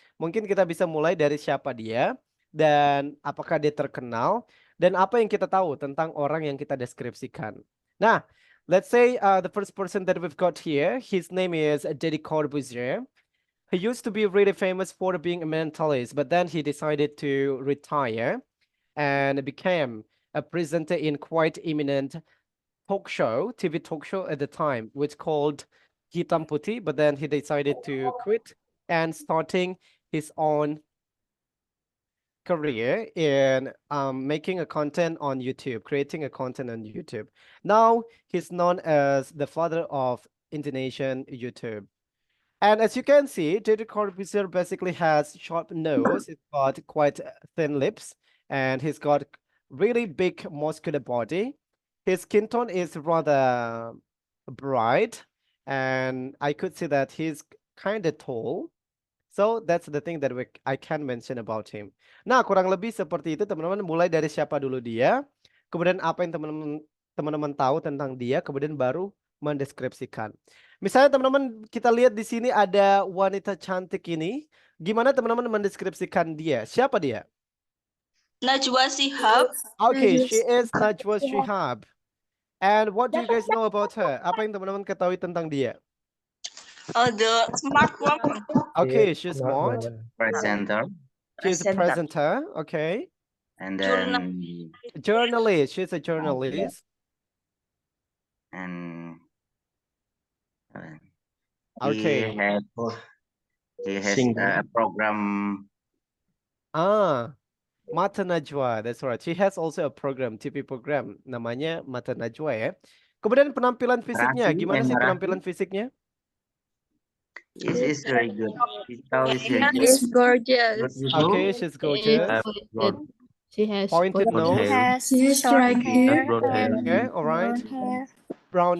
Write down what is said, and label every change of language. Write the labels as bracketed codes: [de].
[id] Mungkin kita bisa mulai dari siapa dia dan apakah dia terkenal dan apa yang kita tahu tentang orang yang kita deskripsikan. [en] Nah, let's say the first person that we've got here, his name is Deddy Corbuzier. He used to be really famous for being a mentalist, but then he decided to retire and became a presenter in quite eminent TV talk show at the time, which called Hitam Putih, but then he decided to quit and starting his own career in making a content on YouTube, creating a content on YouTube. Now he's known as the father of Indonesian YouTube. And as you can see, David Corbusier basically has short nose. He's got quite thin lips, and he's got really big muscular body. His skin tone is rather bright, and I could see that he's kind of tall. So that's the thing that I can mention about him. [id] Nah, kurang lebih seperti itu teman-teman. Mulai dari siapa dulu dia, kemudian apa yang teman-teman tahu tentang dia, kemudian baru mendeskripsikan. Misalnya teman-teman kita lihat di sini ada wanita cantik ini. Gimana teman-teman mendeskripsikan dia? Siapa dia? Najwa Shihab. [en] Okay, she is Najwa Shihab. And what do you guys know about her? [id] Apa yang teman-teman ketahui tentang dia? [en] The smart one. Okay, she's smart. Presenter. She's a presenter. Okay. And then Journalist. She's a journalist. and Okay. he has a program. Mata Najwa. That's right. She has also a program, TV program. [id] Namanya Mata Najwa ya. Kemudian penampilan fisiknya. Gimana sih penampilan fisiknya? [en] It is very good. It's gorgeous. Okay, she's gorgeous. She has Pointed nose. She has straight hair. Okay, all right. Brown